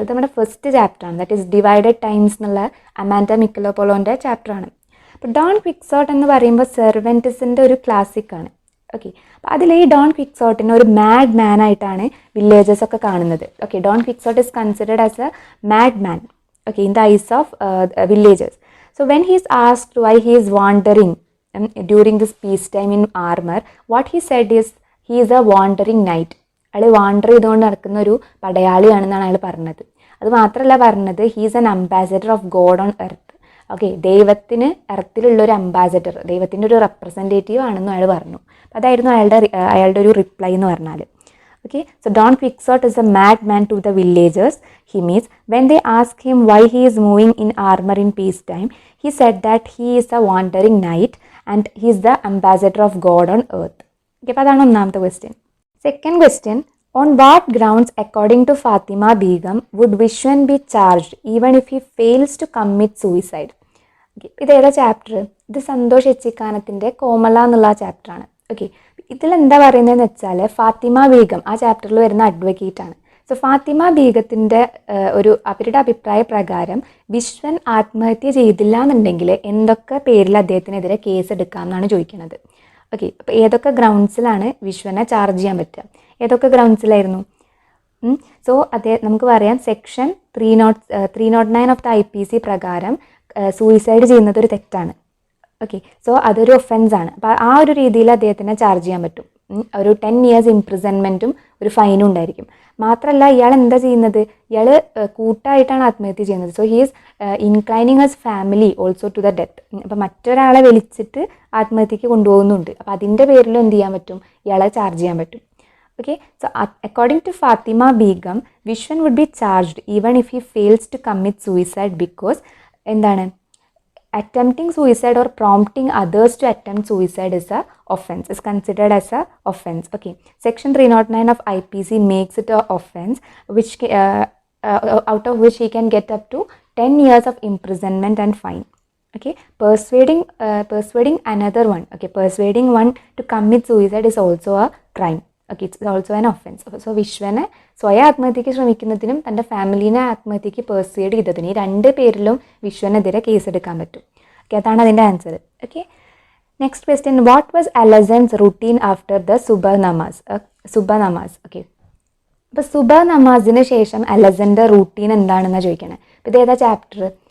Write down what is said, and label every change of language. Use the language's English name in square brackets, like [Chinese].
[Malayalam] ഇത് നമ്മുടെ ഫസ്റ്റ് ചാപ്റ്ററാണ്, ദാറ്റ് ഈസ് ഡിവൈഡഡ് ടൈംസ് എന്നുള്ള അമാൻഡ മിക്കലോപോളോൻ്റെ ചാപ്റ്ററാണ്. അപ്പോൾ ഡോൺ ക്വിക്സോട്ട് എന്ന് പറയുമ്പോൾ സെർവൻറ്റസിൻ്റെ ഒരു ക്ലാസിക്കാണ്. ഓക്കെ, അപ്പോൾ അതിൽ ഈ ഡോൺ ക്വിക്സോട്ടിനെ ഒരു മാഡ് മാൻ ആയിട്ടാണ് വില്ലേജസ് ഒക്കെ കാണുന്നത്. [English] Okay, Don Quixote is considered as a mad man, okay, in the eyes of villagers. So when he is asked why he is wandering during this peace time in armor, what he said is he is a wandering knight. [Malayalam] അയാൾ wander ചെയ്തുകൊണ്ട് നടക്കുന്ന ഒരു പടയാളിയാണെന്നാണ് അയാൾ പറഞ്ഞത്. അത് മാത്രമല്ല പറഞ്ഞത്, [English] He is an ambassador of God on earth. [Malayalam] Okay, ദൈവത്തിന് എർത്തിലുള്ള ഒരു അംബാസഡർ, ദൈവത്തിൻ്റെ ഒരു റെപ്രസെൻറ്റേറ്റീവ് ആണെന്നും അയാൾ പറഞ്ഞു. അപ്പോൾ അതായിരുന്നു അയാളുടെ ഒരു റിപ്ലൈ എന്ന് പറഞ്ഞാൽ. [English] Okay, so Don Quixote is a madman to the villagers he meets. When they ask him why he is moving in armor in peacetime, he said that he is a wandering knight and he is the ambassador of God on earth. [Malayalam] Okay, അപ്പോൾ അതാണ് ഒന്നാമത്തെ question. [English] Second question, on what grounds according to Fatima Begum would Vishwan be charged even if he fails to commit suicide? [Malayalam] Okay, ഇത് ഏതാ chapter? ഇത് സന്തോഷ് എച്ചിക്കാനത്തിൻ്റെ കോമള എന്നുള്ള ചാപ്റ്ററാണ്. Okay, ഇതിലെന്താ പറയുന്നതെന്ന് വെച്ചാൽ ഫാത്തിമ ബീഗം ആ ചാപ്റ്ററിൽ വരുന്ന അഡ്വക്കേറ്റ് ആണ്. സോ ഫാത്തിമ ബീഗത്തിൻ്റെ അവരുടെ അഭിപ്രായ പ്രകാരം വിശ്വൻ ആത്മഹത്യ ചെയ്തില്ല എന്നുണ്ടെങ്കിൽ എന്തൊക്കെ പേരിൽ അദ്ദേഹത്തിനെതിരെ കേസ് എടുക്കാം എന്നാണ് ചോദിക്കുന്നത്. ഓക്കെ, അപ്പോൾ ഏതൊക്കെ ഗ്രൗണ്ട്സിലാണ് വിശ്വനെ ചാർജ് ചെയ്യാൻ പറ്റുക? ഏതൊക്കെ ഗ്രൗണ്ട്സിലായിരുന്നു? സോ നമുക്ക് പറയാം, സെക്ഷൻ 309 ഓഫ് ദ IPC പ്രകാരം സൂയിസൈഡ് ചെയ്യുന്നത് ഒരു തെറ്റാണ്. ഓക്കെ, സോ അതൊരു ഒഫൻസാണ്. അപ്പോൾ ആ ഒരു രീതിയിൽ അദ്ദേഹത്തിനെ ചാർജ് ചെയ്യാൻ പറ്റും. ഒരു 10 years ഇംപ്രിസൺമെൻറ്റും ഒരു ഫൈനും ഉണ്ടായിരിക്കും. മാത്രമല്ല ഇയാൾ എന്താ ചെയ്യുന്നത്? ഇയാൾ കൂട്ടായിട്ടാണ് ആത്മഹത്യ ചെയ്യുന്നത്. [English] So he is inclining his family also to the death. [Malayalam] അപ്പോൾ മറ്റൊരാളെ വിളിച്ചിട്ട് ആത്മഹത്യക്ക് കൊണ്ടുപോകുന്നുണ്ട്. അപ്പോൾ അതിൻ്റെ പേരിലും എന്ത് ചെയ്യാൻ പറ്റും? ഇയാളെ ചാർജ് ചെയ്യാൻ പറ്റും. [English] okay, so according to Fatima Begum, Vishwan would be charged even if he fails to commit suicide because [Malayalam] എന്താണ്? [English] Attempting suicide or prompting others to attempt suicide is a offense, is considered as a offense. Okay, section 309 of IPC makes it a offense which out of which he can get up to 10 years of imprisonment and fine. Okay, persuading another one, okay, persuading one to commit suicide is also a crime. Okay, it's also an offense. [Malayalam] So വിശ്വനെ സ്വയം ആത്മഹത്യക്ക് ശ്രമിക്കുന്നതിനും തൻ്റെ ഫാമിലീനെ ആത്മഹത്യക്ക് persuade ചെയ്തതിന് ഈ 2 പേരിലും വിശ്വനെതിരെ കേസെടുക്കാൻ പറ്റും. Okay, അതാണ് അതിൻ്റെ answer. [English] Okay, next question, what was Alison's routine after the subah namaz? [Malayalam] Okay, അപ്പോൾ സുബ നമാസിന് ശേഷം അലസൻ്റെ റൂട്ടീൻ എന്താണെന്നാണ് ചോദിക്കണേ. അപ്പോൾ ഇത് ഏതാ ചാപ്റ്റർ?